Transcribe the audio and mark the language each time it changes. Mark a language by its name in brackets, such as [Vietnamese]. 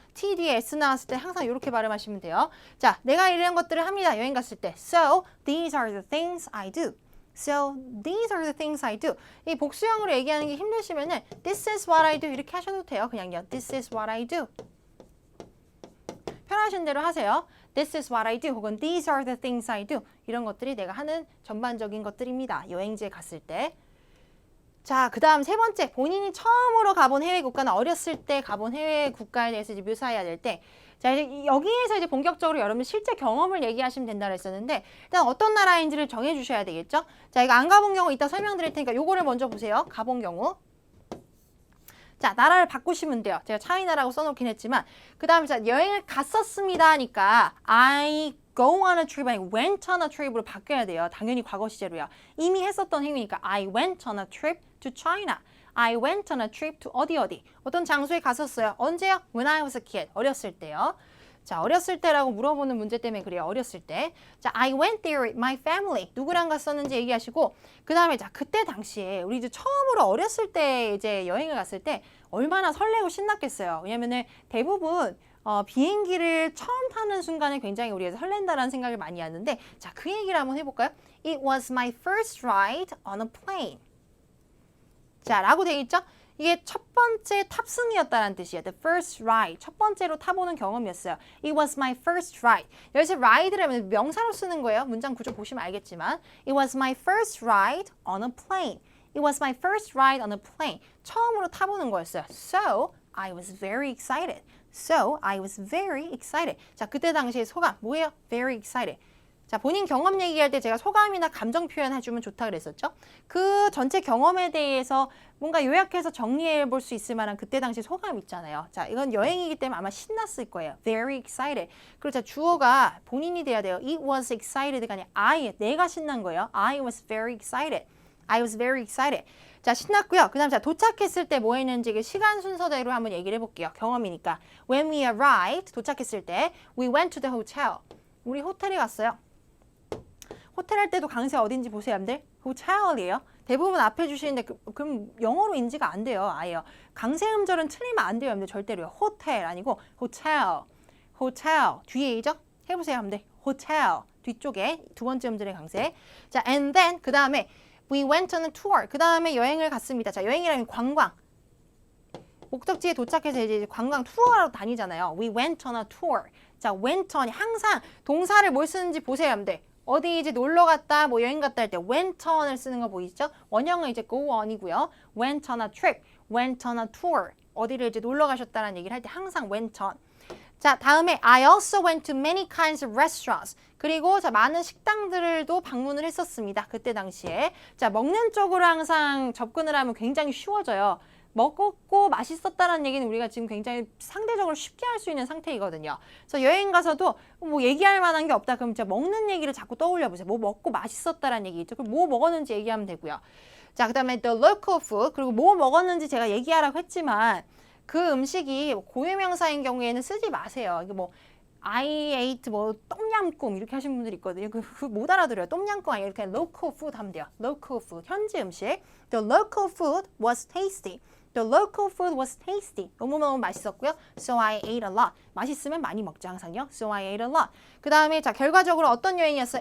[Korean] T 뒤에 S 나왔을 때 항상 이렇게 발음하시면 돼요. 자, 내가 이런 것들을 합니다. 여행 갔을 때. [English] So, these are the things I do. So, these are the things I do. [Korean] 이 복수형으로 얘기하는 게 힘드시면은 [English] This is what I do [Korean] 이렇게 하셔도 돼요. 그냥요. [English] This is what I do. [Korean] 편하신 대로 하세요. [English] This is what I do [Korean] 혹은 [English] These are the things I do. [Korean] 이런 것들이 내가 하는 전반적인 것들입니다. 여행지에 갔을 때. 자, 그 다음 세 번째, 본인이 처음으로 가본 해외 국가나 어렸을 때 가본 해외 국가에 대해서 이제 묘사해야 될 때, 자, 이제 여기에서 이제 본격적으로 여러분 실제 경험을 얘기하시면 된다고 했었는데, 일단 어떤 나라인지를 정해주셔야 되겠죠? 자, 이거 안 가본 경우 이따 설명드릴 테니까 요거를 먼저 보세요. 가본 경우. 자, 나라를 바꾸시면 돼요. 제가 차이나라고 써놓긴 했지만, 그 다음에 자, 여행을 갔었습니다 하니까, [English] I go on a trip [Korean] 아니고 [English] went on a trip [Korean] 으로 바뀌어야 돼요. 당연히 과거 시제로요. 이미 했었던 행위니까 [English] I went on a trip to China. I went on a trip to [Korean] 어디. 어떤 장소에 갔었어요. 언제요? [English] When I was a kid. [Korean] 어렸을 때요. 자, 어렸을 때라고 물어보는 문제 때문에 그래요. 어렸을 때. [English] 자, I went there with my family. [Korean] 누구랑 갔었는지 얘기하시고 그 다음에 자, 그때 당시에 우리 이제 처음으로 어렸을 때 이제 여행을 갔을 때 얼마나 설레고 신났겠어요. 왜냐면은 대부분 비행기를 처음 타는 순간에 굉장히 우리가 설렌다라는 생각을 많이 하는데 자, 그 얘기를 한번 해볼까요? [English] It was my first ride on a plane. [Korean] 자, 라고 되어 있죠? 이게 첫 번째 탑승이었다는 뜻이에요. [English] The first ride. [Korean] 첫 번째로 타보는 경험이었어요. [English] It was my first ride. [Korean] 여기서 ride라면 명사로 쓰는 거예요. 문장 구조 보시면 알겠지만 [English] It was my first ride on a plane. It was my first ride on a plane. [Korean] 처음으로 타보는 거였어요. [English] So, I was very excited. So, I was very excited. [Korean] 자, 그때 당시의 소감 뭐예요? [English] Very excited. [Korean] 자, 본인 경험 얘기할 때 제가 소감이나 감정 표현 해주면 좋다 그랬었죠? 그 전체 경험에 대해서 뭔가 요약해서 정리해 볼 수 있을 만한 그때 당시 소감 있잖아요. 자, 이건 여행이기 때문에 아마 신났을 거예요. [English] Very excited. [Korean] 그리고 자, 주어가 본인이 돼야 돼요. [English] It was excited [Korean] 가 아니라 내가 신난 거예요. [English] I was very excited. I was very excited. [Korean] 자, 신났고요. 그 다음 자, 도착했을 때 뭐 했는지 시간 순서대로 한번 얘기를 해볼게요. 경험이니까. [English] When we arrived, [Korean] 도착했을 때 [English] We went to the hotel. [Korean] 우리 호텔에 갔어요. 호텔 할 때도 강세 어딘지 보세요, 여러분들. 호텔이에요. 대부분 앞에 주시는데 그럼 영어로 인지가 안 돼요, 아예요. 강세 음절은 틀리면 안 돼요, 여러분들. 절대로요. 호텔 아니고 호텔. 호텔. 뒤에이죠? 해보세요, 여러분들. 호텔. 뒤쪽에 두 번째 음절의 강세. [English] 자, and then [Korean] 그 다음에 [English] we went on a tour. [Korean] 그 다음에 여행을 갔습니다. 자, 여행이라면 관광. 목적지에 도착해서 이제 관광 투어하러 다니잖아요. [English] We went on a tour. [Korean] 자, went on 항상 동사를 뭘 쓰는지 보세요, 여러분들. 어디 이제 놀러 갔다, 뭐 여행 갔다 할 때 went on을 쓰는 거 보이시죠? 원형은 이제 go on이고요. [English] went on a trip, went on a tour. [Korean] 어디를 이제 놀러 가셨다는 얘기를 할 때 항상 went on. 자, 다음에 [English] I also went to many kinds of restaurants. [Korean] 그리고 자, 많은 식당들도 방문을 했었습니다. 그때 당시에. 자, 먹는 쪽으로 항상 접근을 하면 굉장히 쉬워져요. 먹었고 맛있었다라는 얘기는 우리가 지금 굉장히 상대적으로 쉽게 할 수 있는 상태이거든요. 그래서 여행 가서도 뭐 얘기할 만한 게 없다. 그럼 진짜 먹는 얘기를 자꾸 떠올려 보세요. 뭐 먹고 맛있었다라는 얘기 있죠. 그럼 뭐 먹었는지 얘기하면 되고요. 자, 그다음에 [English] the local food. [Korean] 그리고 뭐 먹었는지 제가 얘기하라고 했지만 그 음식이 고유명사인 경우에는 쓰지 마세요. 이게 뭐 [English] I ate [Korean] 뭐 똠얌꿍 이렇게 하시는 분들이 있거든요. 못 알아들어요. 똠얌꿍 아니고 이렇게 local food 하면 돼요. local food 현지 음식. [English] The local food was tasty. The local food was tasty. [Korean] 너무너무 맛있었고요. [English] So I ate a lot. [Korean] 맛있으면 많이 먹죠 항상요. [English] So I ate a lot. [Korean] 그 다음에 자 결과적으로 어떤 여행이었어요?